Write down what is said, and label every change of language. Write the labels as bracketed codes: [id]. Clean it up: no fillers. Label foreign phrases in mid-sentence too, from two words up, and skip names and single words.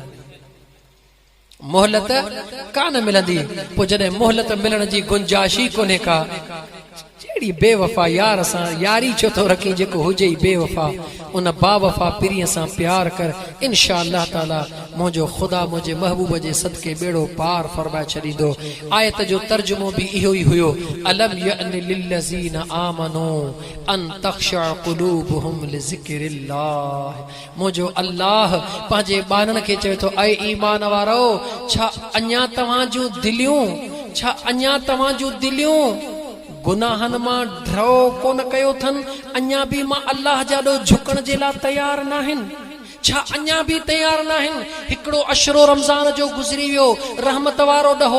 [sd] मोहलत कान मिलंदी पोइ जॾहिं मोहलत मिलण जी गुंजाइश ई कोन्हे का जहिड़ी बेवफा यार सां यारी छो थो रखी जेको हुजे ई बेवफा उन बावफा पिरीअ सां प्यार कर [ar] إن شاء الله تعالى [sd] मुंहिंजो ख़ुदा मुंहिंजे महबूब जे सदके बेड़ो पार फरमाए छॾींदो आयत जो तर्जुमो बि इहो ई हुयो [ar] ألم يأن للذين آمنوا أن تخشع قلوبهم لذكر الله [sd] मुंहिंजो अल्लाह पंहिंजे ॿारनि खे चवे थो ऐं ईमान वारो छा अञा तव्हां जूं दिलियूं गुनाहन मां ड्रो कोन कयो थन अञा भी मां अल्लाह जाॾो झुकण जे लाइ तयार नाहिन छा अञा भी तयार नाहिन हिकिड़ो अशरो रमज़ान जो गुज़री वियो रहमत वारो ॾहो